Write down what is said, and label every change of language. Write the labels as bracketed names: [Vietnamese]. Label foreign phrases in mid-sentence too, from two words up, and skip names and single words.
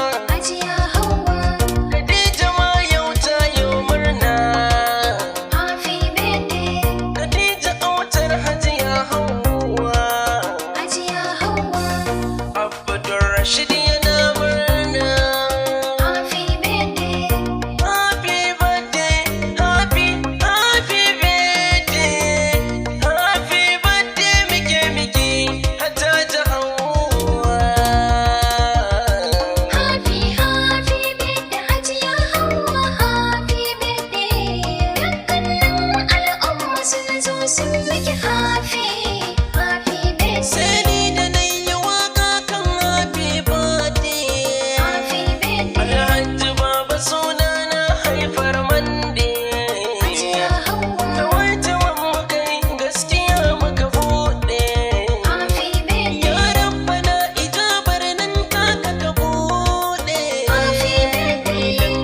[Hausa] Hajiya Hauwa. Khadija ma yau ta yi murna. [English] Happy birthday. [Hausa] Khadija autar Hajiya Hauwa. Hajiya Hauwa. Abdul Rashid yana murna. [English] Happy birthday. Happy birthday, happy, happy birthday. Happy birthday, [Hausa] miki, miki, Hajjaji Hauwa. [English] Happy, happy birthday, [Hausa] Hajiya Hauwa. [English] Happy birthday. [Hausa] Dukkanin al'umma sun zo sun miki [English] happy, happy birthday. [Hausa] Sai ni da na yi waƙa kan [English] happy birthday. Happy birthday. [Hausa] Alhaji Baba suna na haifar mande. Hajiya Hauwa. Da wata muka yi gaskiya muka buɗe. [English] Happy birthday. [Hausa] Ya Rabbana ijabar nan taka ka buɗe. [English] Happy birthday.